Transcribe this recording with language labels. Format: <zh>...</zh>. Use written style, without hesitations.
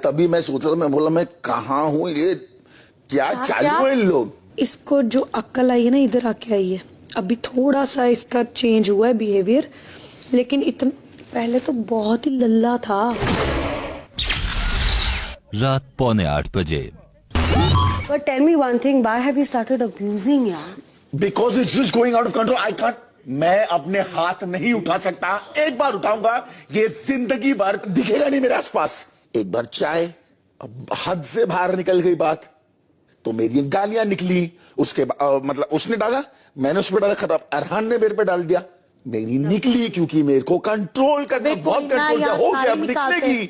<hi>तभी मैं सोच रहा था, मैं बोला मैं कहाँ हूँ, ये क्या चालू है इन लोग। इसको जो अक्ल आई है ना इधर आके आई है। अभी थोड़ा सा इसका चेंज हुआ है बिहेवियर, लेकिन इतना पहले तो बहुत ही लल्ला था। रात 7:45 बजे।</hi> <en>But tell me one thing, why have you started abusing यार? Because it's just going out of control. I can't.</en> <hi>मैं अपने हाथ नहीं उठा सकता। एक बार उठाऊंगा ये जिंदगी भर दिखेगा नहीं मेरे आसपास। एक बार चाय, अब हद से बाहर निकल गई बात तो मेरी गालियां निकली। उसके मतलब उसने डाला, मैंने उस पर डाला, खत्म। अरहान ने मेरे पे डाल दिया, मेरी निकली, क्योंकि मेरे को कंट्रोल करना बहुत कंट्रोल हो गया। अब निकलेगी।</hi>